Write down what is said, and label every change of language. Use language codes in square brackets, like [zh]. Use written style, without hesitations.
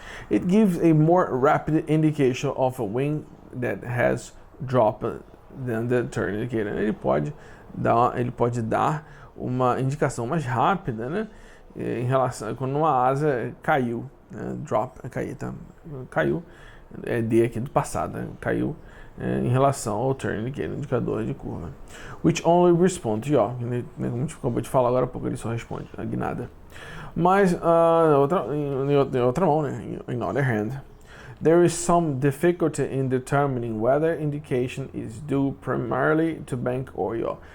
[en] It gives a more rapid indication of a wing that has dropped than the turn indicator. [pt] Ele pode dar uma indicação mais rápida, né, em relação a quando uma asa caiu, né? Drop é cair, tá? Caiu, é D aqui do passado, né? Caiu em relação ao turn indicator, indicador de curva. [en] Which only responds to yaw, [pt] como a gente acabou de falar agora há pouco, ele só responde a guinada. Mas em outra mão, né, [en] in other hand, there is some difficulty in determining whether indication is due primarily to bank or yaw.